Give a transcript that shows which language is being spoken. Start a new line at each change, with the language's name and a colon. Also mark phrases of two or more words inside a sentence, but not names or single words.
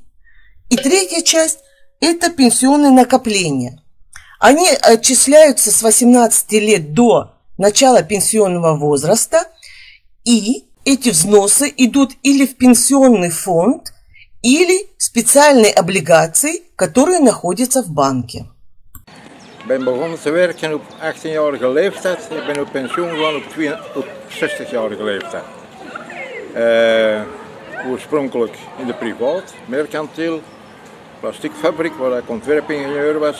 Russian: И третья часть – это пенсионные накопления. Они отчисляются с 18 лет до начала пенсионного возраста, и эти взносы идут или в пенсионный фонд, или в специальные облигации, которые находятся в банке.
Dutch: Ik ben begonnen te werken op 18-jarige leeftijd. Ik ben op pensioen gegaan op 60-jarige leeftijd. Oorspronkelijk in de privaat, mercantiel, plastiekfabriek waar ik ontwerpingenieur was.